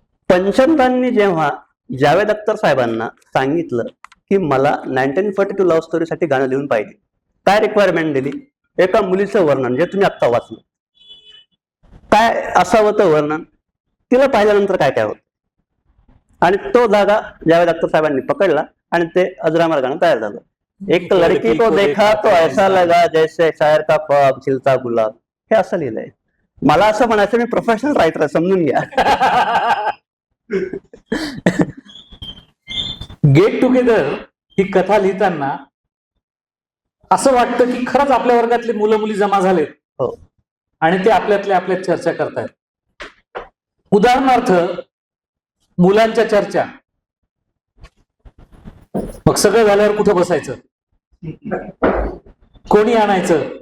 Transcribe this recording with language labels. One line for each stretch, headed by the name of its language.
Marathi: पंचमदांनी जेव्हा जावेद अख्तर साहेबांना सांगितलं की मला 1942 लव्ह स्टोरीसाठी गाणं लिहून पाहिजे, काय रिक्वायरमेंट दिली? एका मुलीचं वर्णन जे तुम्ही आत्ता वाचलं. काय असावं तर वर्णन, तिला पाहिल्यानंतर काय काय होतं. आणि तो धागा जावेद अख्तर साहेबांनी पकडला आणि ते अजरामर गाणं तयार झालं.
Hindi: एक लडकी को देखा तो ऐसा लगा जैसे शायर का ख्वाब खिलता गुलाब.
Marathi: हे असं लिहिलंय. मला असं म्हणायचं मी प्रोफेशनल रायटर, समजून घ्या. गेट टुगेदर ही कथा लिहिताना असं वाटतं की खरंच आपल्या वर्गातले मुलं मुली जमा झालेत हो. आणि ते आपल्यात चर्चा करतायत. उदाहरणार्थ मुलांच्या चर्चा, मग सगळं झाल्यावर कुठं बसायचं, कोणी आणायचं,